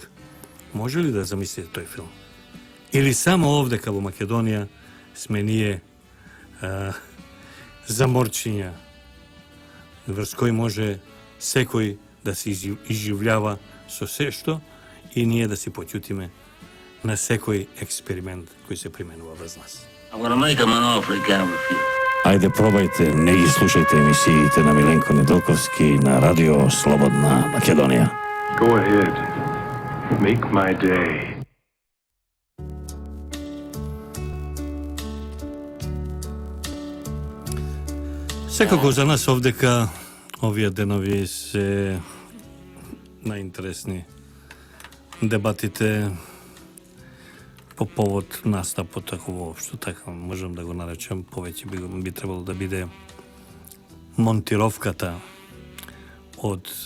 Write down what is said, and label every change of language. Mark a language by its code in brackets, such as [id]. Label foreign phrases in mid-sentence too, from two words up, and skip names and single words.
[mk] Може ли да замислите тој филм? Или само овдека во Македонија сме ние заморчиња врз кој може секој да се изживљава со се што и ние да си поќутиме на секој експеримент кој се применува врз нас. [en] I'm gonna make him an offer he can't refuse. [mk] Ајде пробајте, не ги слушајте емисиите на Миленко Недолковски на Радио Слободна Македонија. [en] Go ahead. Make my day. [mk] Секако за нас овдека овие денови се најинтересни дебатите по повод настапот, ако воопшто така можам да го наречем, повеќе би требало да биде монтировката од